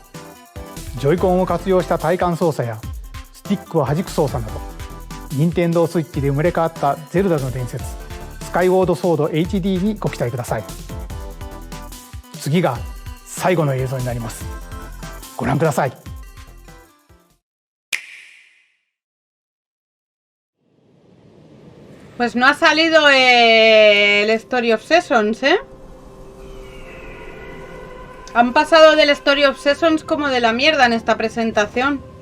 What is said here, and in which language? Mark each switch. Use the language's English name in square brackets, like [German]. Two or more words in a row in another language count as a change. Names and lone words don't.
[Japanese] ジョイコンを活用した体感操作やスティックを弾く操作など、任天堂スイッチで生まれ変わったゼルダの伝説スカイウォードソード HD にご期待ください。次が最後の映像になります。ご覧ください。 [Spanish] Pues no ha salido el Story of Seasons, ¿eh? Han pasado del Story of Seasons como de la mierda en esta presentación.